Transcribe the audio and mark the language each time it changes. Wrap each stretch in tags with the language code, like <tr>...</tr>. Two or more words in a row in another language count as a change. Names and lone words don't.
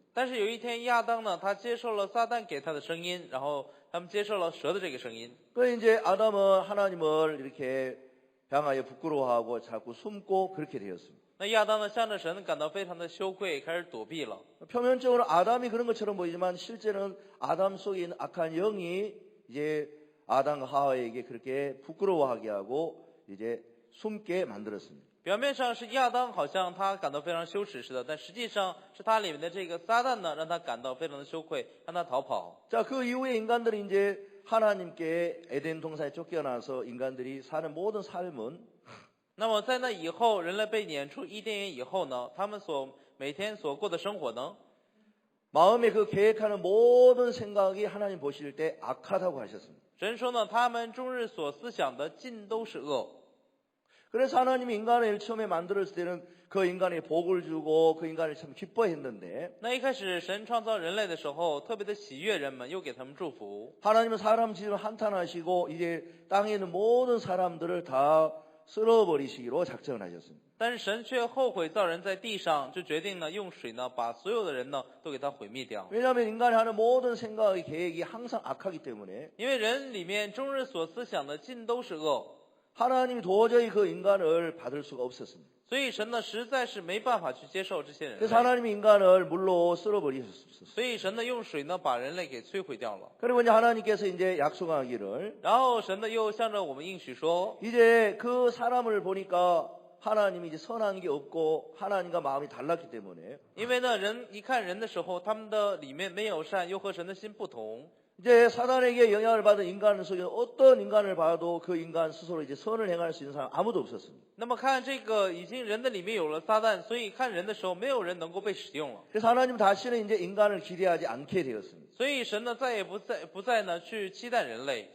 <zh>但是有一天，亚当呢，他接受了撒旦给他的声音，然后他们接受了蛇的这个声音。</zh> <ko>그 이제 아담은 하나님을 이렇게 향하여 부끄러워하고 자꾸 숨고 그렇게 되었습니다.</ko> <zh>那亚当呢，向着神感到非常的羞愧，开始躲避了。</zh> <ko>표면적으로 아담이 그런 것처럼 보이지만 실제는 아담 속에 있는 악한 영이 이제 아담과 하와에게 그렇게 부끄러워하게 하고 이제 숨게 만들었습니다.</ko> <zh>表面上是亚当好像他感到非常羞耻似的，但实际上是他里面的这个撒旦呢，让他感到非常的羞愧，让他逃跑。</zh> <ko>자, 그 이후에 인간들이 이제 하나님께 에덴 동산에 쫓겨나서 인간들이 사는 모든 삶은</ko> <zh>那么在那以后，人类被撵出伊甸园以后呢，他们每天所过的生活呢，</zh> <ko>마음에 그 계획하는 모든 생각이 하나님 보실 때 악하다고 하셨습니다.</ko> <zh>神说呢，他们终日所思想的尽都是恶。</zh> <ko>그래서 하나님이 인간을 처음에 만들었을 때는 그 인간에 복을 주고 그 인간을 참 기뻐했는데</ko> <zh>那一开始神创造人类的时候，特别的喜悦人们，又给他们祝福。</zh> <ko>하나님은 사람 지음을 한탄하시고 이제 땅에 있는 모든 사람들을 다 쓸어버리시기로 작정을 하셨습니다.</ko> <zh>但是神却后悔造人在地上，就决定呢用水呢把所有的人呢都给他毁灭掉。</zh> <ko>왜냐하면 인간이 하는 모든 생각의 계획이 항상 악하기 때문에</ko> <zh>因为人里面终日所思想的尽都是恶，</zh> <ko>하나님이 도저히 그 인간을 받을 수가 없었습니다.</ko> <zh>所以神呢实在是没办法去接受这些人</zh> <ko>그래서</ko> <zh>类，</zh> <ko>하나님이 인간을 물로 쓸어버리셨어요.</ko> <zh>所以神呢用水呢把人类给摧毁掉了。</zh> <ko>그리고 이제 하나님께서 이제 약속하기를</ko> <zh>然后神呢又向着我们应许说，</zh> <ko>이제 그 사람을 보니까 하나님이 이제 선한 게 없고 하나님과 마음이 달랐기 때문에</ko> <zh>因为呢，人一看人的时候，他们的里面没有善，又和神的心不同。</zh> <ko>이제 사단에게 영향을 받은 인간 속에 어떤 인간을 봐도 그 인간 스스로 이제 선을 행할 수 있는 사람 아무도 없었습니다.</ko> <zh>那么看这个，已经人的里面有了撒旦，所以看人的时候，没有人能够被使用了。</zh> <ko>그래서 하나님 다시는 이제 인간을 기대하지 않게 되었습니다.</ko> <zh>所以神呢，再也不再呢去期待人类。</zh>